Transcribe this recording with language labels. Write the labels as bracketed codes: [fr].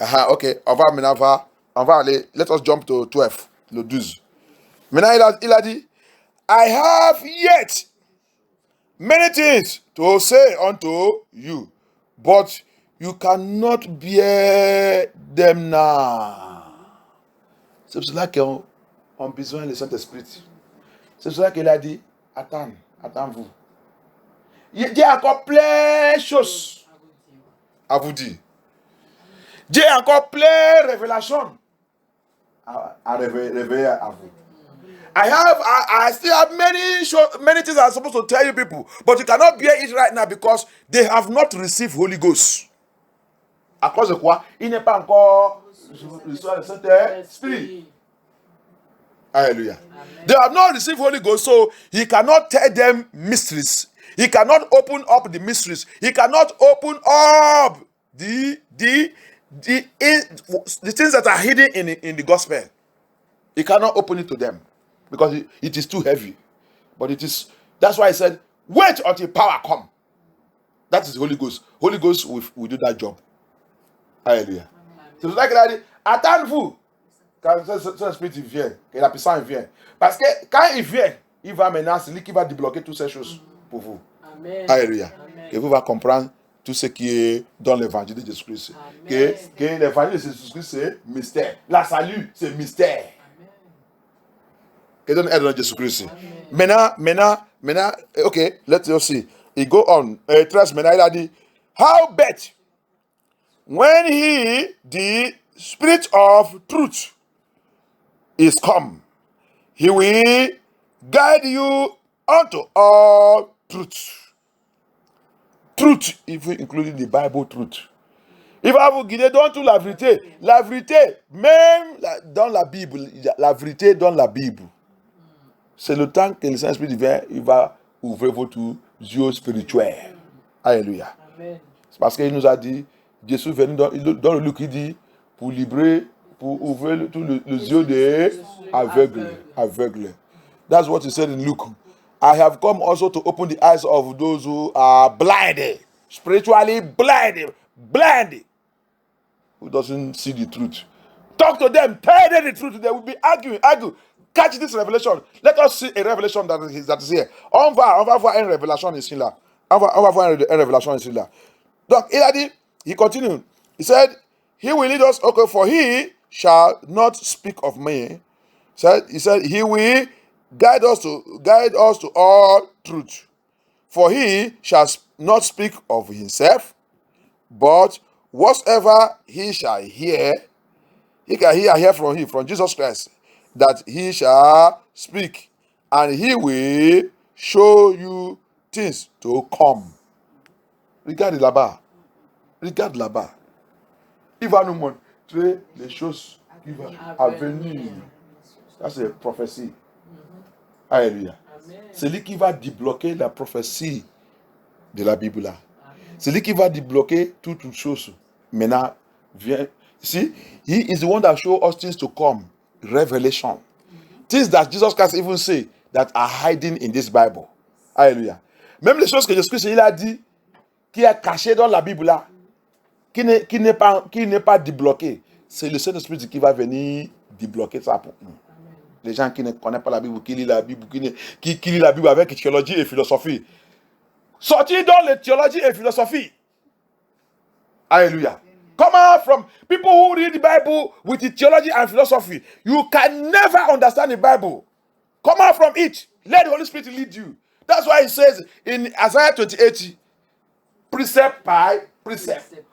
[fr] Ok, on va aller, [en] let us jump to 12, [fr] le 12. Maintenant, il a dit, [en] I have yet many things to say unto you, but you cannot bear them now. [fr] C'est pour cela qu'on a besoin du Saint-Esprit. C'est pour cela qu'il a dit, attends-vous. Il y a encore plein de choses à vous dire. Dieu a encore plein de révélations à révéler à vous. [en] I still have many things I'm supposed to tell you people, but you cannot bear it right now because they have not received Holy Ghost. [fr] À cause de quoi? Il n'est pas encore reçu le Saint-Esprit. Hallelujah. Amen. [en] They have not received Holy Ghost, so he cannot tell them mysteries. He cannot open up the mysteries. He cannot open up the things that are hidden in the gospel. He cannot open it to them because it is too heavy. But that's why I said, wait until power come. That is the Holy Ghost. Holy Ghost will do that job. Hallelujah. [fr] C'est pour ça qu'il a dit, attendez-vous. Quand le Saint-Esprit vient, que la puissance vient. Parce que quand il vient, il va maintenant, c'est lui qui va débloquer toutes ces choses pour vous. Amen. Alléluia. Et vous allez comprendre tout ce qui est dans l'évangile de Jésus-Christ. Que l'évangile de Jésus-Christ, c'est mystère. La salut, c'est mystère. Amen. Que donne aide dans Jésus-Christ. Maintenant, [en] ok, let's see. Il go on. 13, [fr] maintenant, il a dit, [en] how bet when the Spirit of truth is come, he will guide you unto all truth. Truth, even including the Bible truth. [fr] Il va vous guider dans toute la vérité. La vérité, même dans la Bible, la vérité dans la Bible. C'est le temps que le Saint-Esprit vient, il va ouvrir votre yeux spirituels. Alléluia. C'est parce qu'il nous a dit, Jésus venu dans le Luc, il dit, pour ouvrir tous les yeux des aveugles. [en] That's what he said in Luke. I have come also to open the eyes of those who are blinded, spiritually blinded, who doesn't see the truth. Talk to them, tell them the truth. They will be arguing. Catch this revelation. Let us see a revelation that is here. [fr] On va voir une révélation ici là. On va voir une révélation ici là. Donc il a dit, [en] he continued. He said, he will lead us. Okay, for he shall not speak of me. He said he will guide us to all truth. For he shall not speak of himself, but whatsoever he shall hear, he can hear from Jesus Christ, that he shall speak, and he will show you things to come. [fr] Regardez là-bas. Regarde là-bas. Il va nous montrer les choses qui vont venir. Ça, c'est prophétie. Alléluia. C'est lui qui va débloquer la prophétie de la Bible là. C'est lui qui va débloquer toutes choses. Maintenant, viens. [en] See, he is the one that shows us things to come. Revelation. Things that Jesus Christ even say that are hiding in this Bible. [fr] Alléluia. Même les choses que Jésus-Christ il a dit, qui est caché dans la Bible là, qui n'est pas débloqué. C'est le Saint-Esprit qui va venir débloquer ça pour nous. Les gens qui ne connaissent pas la Bible, qui lisent la Bible, qui lisent la Bible avec théologie et philosophie. Sortir dans les théologie et philosophie. Alléluia. [en] Come out from people who read the Bible with the theology and philosophy. You can never understand the Bible. Come out from it. Let the Holy Spirit lead you. That's why it says in Isaiah 28, precept by precept.